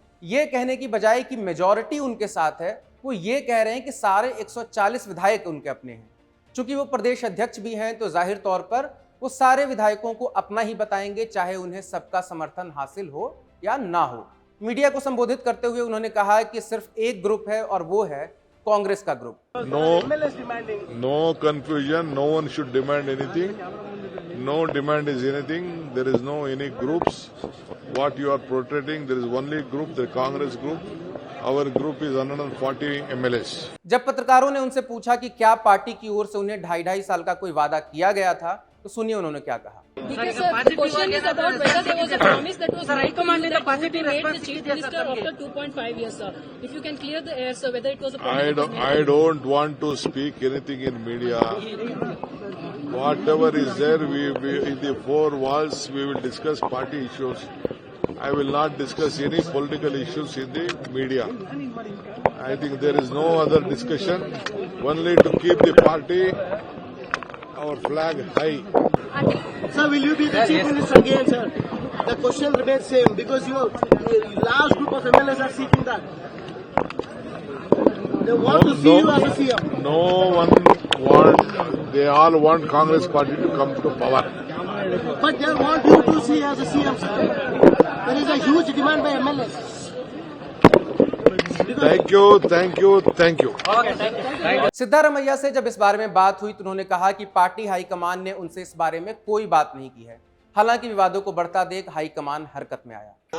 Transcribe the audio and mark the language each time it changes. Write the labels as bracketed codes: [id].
[hi] ये कहने की बजाय कि मेजॉरिटी उनके साथ है, वो ये कह रहे हैं कि सारे 140 विधायक उनके अपने हैं। चूंकि वो प्रदेश अध्यक्ष भी हैं तो जाहिर तौर पर वो सारे विधायकों को अपना ही बताएंगे, चाहे उन्हें सबका समर्थन हासिल हो या ना हो। मीडिया को संबोधित करते हुए उन्होंने कहा कि सिर्फ एक ग्रुप है और वो है कांग्रेस का group. [en] No confusion. No one should demand anything. No demand is anything. There is no any groups. What you are portraying, there is only group, the Congress group. Our group is 140 MLAs. जब पत्रकारों ने उनसे पूछा कि क्या party की ओर से उन्हें 2.5 साल का कोई वादा किया गया था, तो सुनिए उन्होंने क्या कहा। Because the question is about whether there was a promise that was made to you that you would be made the chief minister after 2.5 years, sir. If you can clear the air, sir, whether it was a promise. I don't want to speak anything in media. Whatever is there, we in the four walls, we will discuss party issues. I will not discuss any political issues in the media. I think there is no other discussion, only to keep the party, our flag high. Sir, will you be the chief minister again, sir? The question remains same because your large group of MLAs are seeking that. They want to see you as a CM. No one want. They all want Congress party to come to power. But they want you to see as a CM, sir. There is a huge demand by MLAs. Thank you. [hi] Siddaramaiah से जब इस बारे में बात हुई तो उन्होंने कहा कि पार्टी हाईकमान ने उनसे इस बारे में कोई बात नहीं की है। हालांकि विवादों को बढ़ता देख हाईकमान हरकत में आया।